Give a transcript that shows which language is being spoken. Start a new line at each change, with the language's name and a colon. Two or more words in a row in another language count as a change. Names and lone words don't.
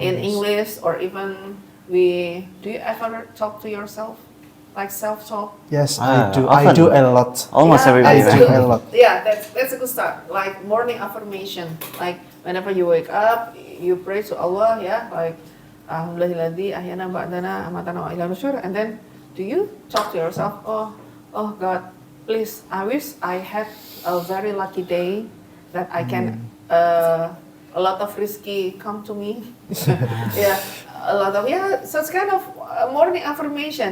English: in English, or even do you ever talk to yourself, like self-talk? Yes, Ah, I do. I often. do a lot. Almost Yeah, everybody. that's I right? do good. a lot. Yeah, that's a good start. Like morning affirmation. Like whenever you wake up, you pray to Allah. Yeah, like
Arabic: الحمد لله الذي أحيانا بعد ما أماتنا وإليه النشور.
English: And then, do you talk to yourself? Oh God, please. I wish I had a very lucky day that I can a lot of risky come to me. Yeah, a lot of So it's kind of morning affirmation.